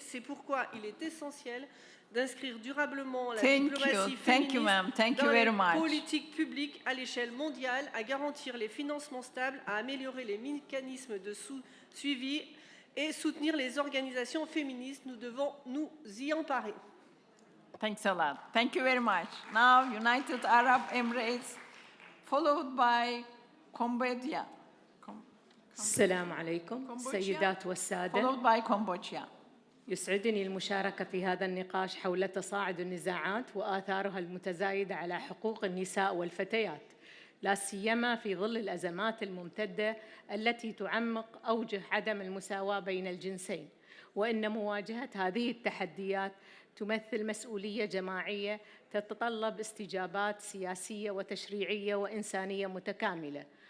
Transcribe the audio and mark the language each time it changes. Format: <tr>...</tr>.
<fr>C'est pourquoi il est essentiel d'inscrire durablement la diplomatie féministe dans les politiques publiques à l'échelle mondiale, à garantir les financements stables, à améliorer les mécanismes de suivi et soutenir les organisations féministes. Nous devons nous y emparer.</fr> <en>Thanks a lot. Thank you very much. Now, United Arab Emirates, followed by Cambodia.</en> <ar>السلام عليكم السيدات والسادة.</ar> <en>Followed by Cambodia.</en> <ar>يسعدني المشاركة في هذا النقاش حول تصاعد النزاعات وآثارها المتزايدة على حقوق النساء والفتيات، لا سيما في ظل الأزمات الممتدة التي تعمق أوجه عدم المساواة بين الجنسين، وإن مواجهة هذه التحديات تمثل مسؤولية جماعية تتطلب استجابات سياسية وتشريعية وإنسانية متكاملة.</ar>